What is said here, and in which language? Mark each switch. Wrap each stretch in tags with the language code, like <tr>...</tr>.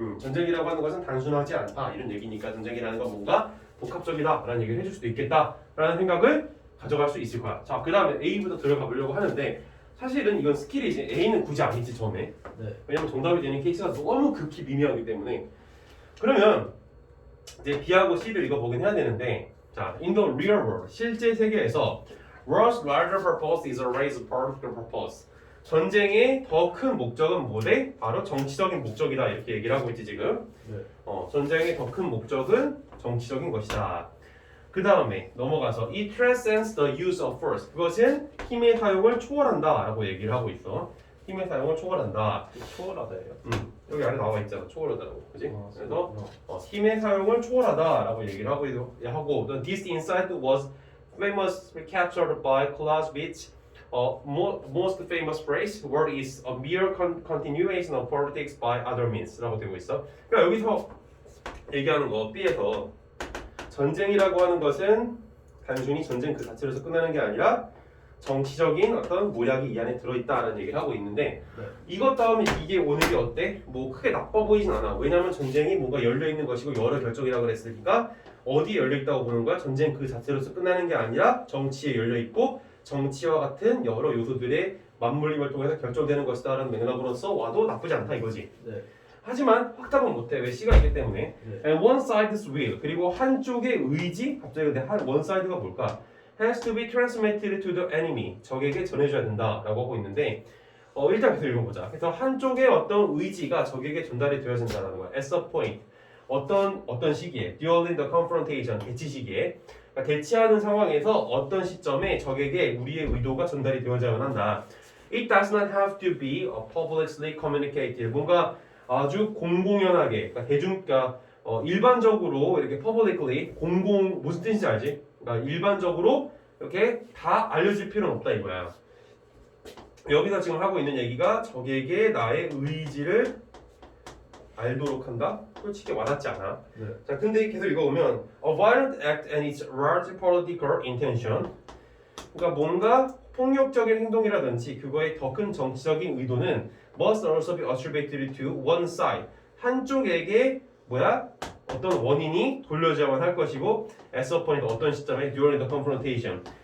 <ko>전쟁이라고 하는 것은 단순하지 않다. 이런 얘기니까 전쟁이라는 건 뭔가 복합적이다라는 얘기를 해줄 수도 있겠다라는 생각을 가져갈 수 있을 거야. 자, 그 다음에 A부터 들어가 보려고 하는데 사실은 이건 스킬이지. A는 굳이 아니지 처음에. 왜냐면 정답이 되는 케이스가 너무 극히 미미하기 때문에. 그러면 이제 B하고 C를 읽어보긴 해야 되는데 자,</ko> <en>in the real world,</en> <ko>실제 세계에서</ko> <en>war's larger purpose is a race political purpose.</en> <ko>전쟁의 더 큰 목적은 뭐래? 바로 정치적인 목적이다. 이렇게 얘기를 하고 있지 지금. 전쟁의 더 큰 목적은 정치적인 것이다. 그 다음에 넘어가서</ko> <en>it transcends the use of force.</en> <ko>그것은 힘의 사용을 초월한다 라고 얘기를 하고 있어. 힘의 사용을 초월한다. 초월하다예요. 여기 안에 나와 있잖아. 초월하다라고. 그지? 그래서 힘의 사용을 초월하다라고 얘기를 하고</ko> <en>this insight was famously captured by Clausewitz. Most famous phrase, word is a mere continuation of politics by other means라고</en> <ko>되고 있어. 그러니까 여기서 얘기하는 거 B에서 전쟁이라고 하는 것은 단순히 전쟁 그 자체로서 끝나는 게 아니라 정치적인 어떤 모략이 이 안에 들어있다라는 얘기를 하고 있는데 이것 다음에 이게 오는 게 어때? 뭐 크게 나빠 보이진 않아. 왜냐하면 전쟁이 뭔가 열려있는 것이고 여러 결정이라고 그랬으니까 어디에 열려있다고 보는 거야? 전쟁 그 자체로서 끝나는 게 아니라 정치에 열려있고 정치와 같은 여러 요소들의 맞물림을 통해서 결정되는 것이다라는 맥락으로서 와도 나쁘지 않다 이거지. 네. 하지만 확답은 못해. 왜? C가 있기 때문에. 네.</ko> <en>And one side's will.</en> <ko>그리고 한쪽의 의지. 갑자기 근데 one side가 뭘까?</ko> <en>Has to be transmitted to the enemy.</en> <ko>적에게 전해줘야 된다라고 하고 있는데 일단 계속 읽어보자. 그래서 한쪽의 어떤 의지가 적에게 전달이 되어진다는 거야.</ko> <en>At some point.</en> <ko>어떤 시기에</ko> <en>during the confrontation.</en> <ko>대치 시기에. 그러니까 대치하는 상황에서 어떤 시점에 적에게 우리의 의도가 전달이 되어져야만 한다.</ko> <en>It does not have to be publicly communicated.</en> <ko>뭔가 아주 공공연하게, 그러니까 일반적으로 이렇게 publicly 무슨 뜻인지 알지? 그러니까 일반적으로 이렇게 다 알려질 필요는 없다 이거야. 여기서 지금 하고 있는 얘기가 적에게 나의 의지를 알도록 한다? 솔직히 와닿지 않아. 네. 자, 근데 계속 읽어보면</ko> <en>A violent act and its large political intention.</en> <ko>그러니까 뭔가 폭력적인 행동이라든지 그거의 더 큰 정치적인 의도는</ko> <en>must also be attributed to one side.</en> <ko>한쪽에게 어떤 원인이 돌려져야만 할 것이고</ko> <en>at some point</en> <ko>어떤 시점에</ko> <en>during the confrontation.</en>